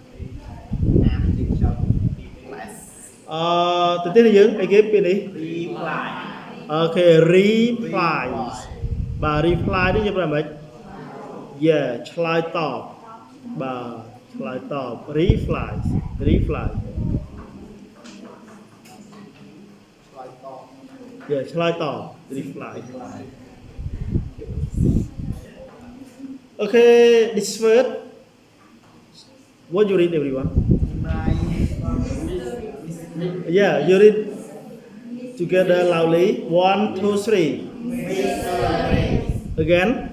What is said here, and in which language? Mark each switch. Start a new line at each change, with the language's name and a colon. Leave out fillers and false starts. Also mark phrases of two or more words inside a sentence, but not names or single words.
Khmer: ទៅទៀតយើងអីគេពាក្យនេះ
English: reply Okay reply
Khmer: បាទ reply នេះយើងប្រើម៉េច Yeah ឆ្លើយតបបាទឆ្លើយតប reply
English: Yeah ឆ្លើយតប reply okay this word what you read everyone yeah you read together loudly 1 2 3 again